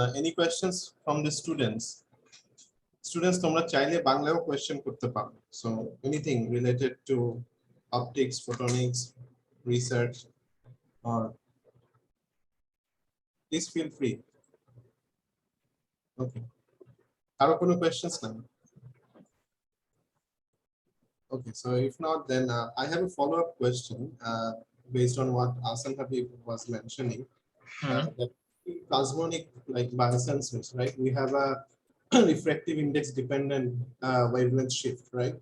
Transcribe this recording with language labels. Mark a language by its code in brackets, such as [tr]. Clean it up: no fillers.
[en] Any questions from the students? [bn] Students, তোমরা চাইলে বাংলায়ও question করতে পারো। [en] So anything related to optics, photonics, research, or please feel free. [bn] Okay. আরো কোনো questions না? [en] Okay, so if not, then I have a follow-up question based on what Asan Habib was mentioning. That plasmonic like biosensors, right? We have a refractive index dependent wavelength shift, right?